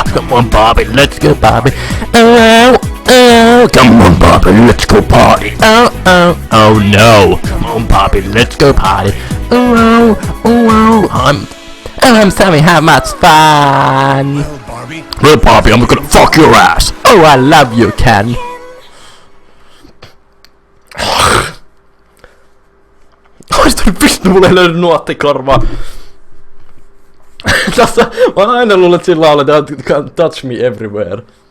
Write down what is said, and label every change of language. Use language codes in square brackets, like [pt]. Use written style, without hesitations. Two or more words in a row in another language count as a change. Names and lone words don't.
[en] Come on, Barbie, let's go Barbie. Oh, come on, Barbie, let's go party. Oh no. Come on, Barbie, let's go party. I'm having how much fun. Well, Barbie, I'm gonna fuck your ass. Oh, I love you, Ken. [fi] Ois pysty, mulle ei löydy nuottikorvaa. Tässä, mä oon aina luullut, että sillä lauletaan [en] touch me everywhere.